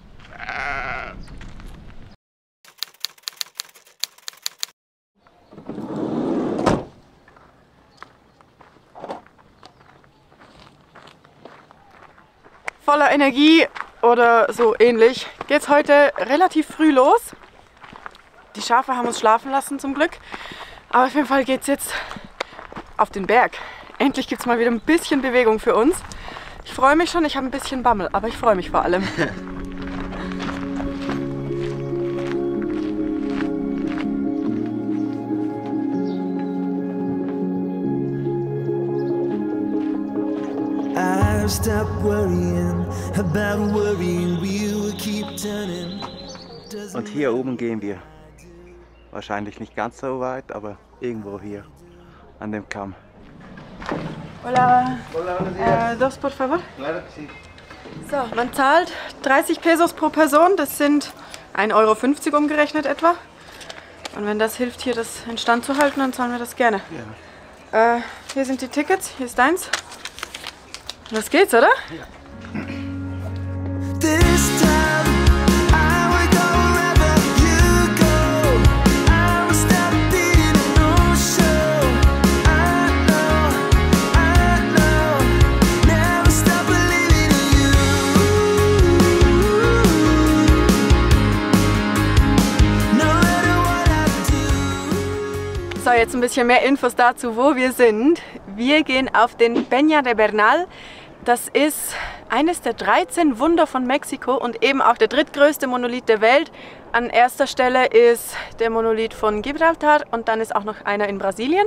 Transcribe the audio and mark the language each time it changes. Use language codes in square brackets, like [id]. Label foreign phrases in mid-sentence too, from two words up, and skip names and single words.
[de] Voller Energie oder so ähnlich geht es heute relativ früh los. Die Schafe haben uns schlafen lassen zum Glück, aber auf jeden Fall geht es jetzt auf den Berg. Endlich gibt es mal wieder ein bisschen Bewegung für uns. Ich freue mich schon, ich habe ein bisschen Bammel, aber ich freue mich vor allem. [en] Stop worrying about worrying, we will keep turning. [de] Und hier oben gehen wir. Wahrscheinlich nicht ganz so weit, aber irgendwo hier an dem Kamm. [es] Hola. Dos, por favor. [de] So, man zahlt 30 Pesos pro Person, das sind 1,50 € umgerechnet etwa. Und wenn das hilft, hier das in Stand zu halten, dann zahlen wir das gerne. Ja. Hier sind die Tickets, hier ist deins. Los geht's, oder? Ja. [en] This time I will go wherever you go. I will stop being a no-show. I know, never stop believing in you. No matter what I do. [de] So, jetzt ein bisschen mehr Infos dazu, wo wir sind. Wir gehen auf den Peña de Bernal. Das ist eines der 13 Wunder von Mexiko und eben auch der drittgrößte Monolith der Welt. An erster Stelle ist der Monolith von Gibraltar und dann ist auch noch einer in Brasilien.